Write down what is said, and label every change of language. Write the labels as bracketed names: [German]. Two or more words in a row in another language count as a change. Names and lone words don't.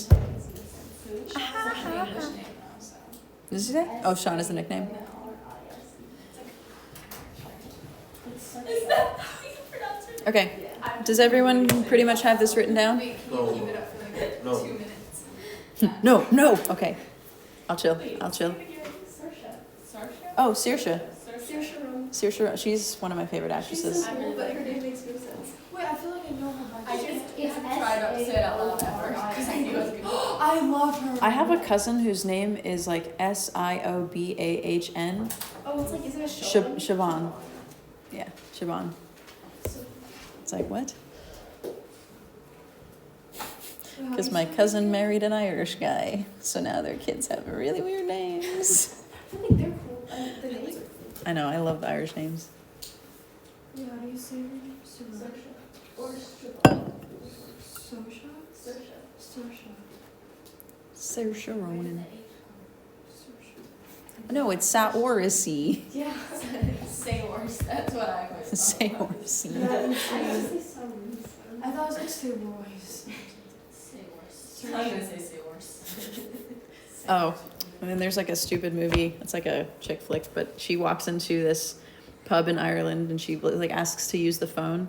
[English] It's like an English name now, so. Does he say? Oh, Sean is the nickname. Is that how you pronounce it? Okay. Does everyone pretty much have this written down? Wait, can you No. keep it up for like No. 2 minutes? No. Okay. I'll chill. Saoirse. Saoirse? Oh, Saoirse. Saoirse Ronan. Saoirse. She's one of my favorite She's so actresses. cool, but her name makes no sense. Wait, I feel like I know her. I just It's tried to say it out loud at first because I knew I was gonna. I love her. I have a cousin whose name is like Siobahn. Oh, it's like, isn't it Siobhan? Siobhan. Yeah, Siobhan. It's like, what? Because my cousin married an Irish guy, so now their kids have really weird names. I feel like they're cool. The names are cool. I know, I love the Irish names. Yeah, how do you say her name? Saoirse. Or Siobhan. Saoirse? Saoirse. Saoirse Ronan. No, it's Saoirse. Yeah. Saoirse. That's what I was. Saoirse. I was gonna say Saoirse. I thought I was gonna say Royce. I'm gonna say Saoirse. Oh, and then there's like a stupid movie. It's like a chick flick, but she walks into this pub in Ireland and she like asks to use the phone.